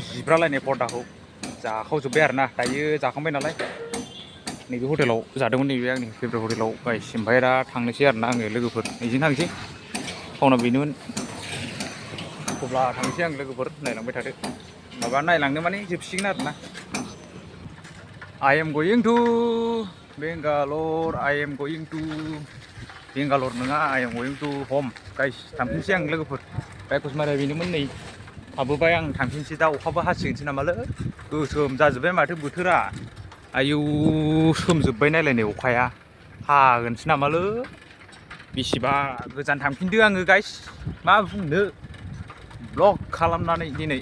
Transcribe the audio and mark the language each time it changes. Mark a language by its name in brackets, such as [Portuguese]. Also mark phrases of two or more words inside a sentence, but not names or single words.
[Bodo] जिब्रालायनाय पर्दाखौ जाखावजोब्बाय आरोना दायो जाखांबाय नालाय नैबे हटेलाव जादोंमोन नैबे आंनि [English] favourite hotel [Bodo] गाइस ओमफ्राय दा थांनोसै आरोना आङो लोगोफोर बेजों थांसै टाउना बेनोमोन अब्ला थांसै आं लोगोफोर नायलांबाय थादो माबा नायलांनो माने जोबसिगोन आरोना [English] I am going to Bangalore I am going to बेंगालर [Bodo] नङा [English] I am going to home गाइस [Bodo] थांफिनसै आं लोगोफोर रायकस माराया बेनोमोन नै हाबोबाय आं थांफिनसै दा अखाबो हासिगोनसै नामालै गोसोम जाजोब्बाय माथो बोथोरा आयौ सोमजोब्बाय नायलाय नै अखाया हागोनसै नामालै बेसेबा गोजान थांफिनदो आङो गाइस मा बुंनो ब्लग खालामनानै दिनै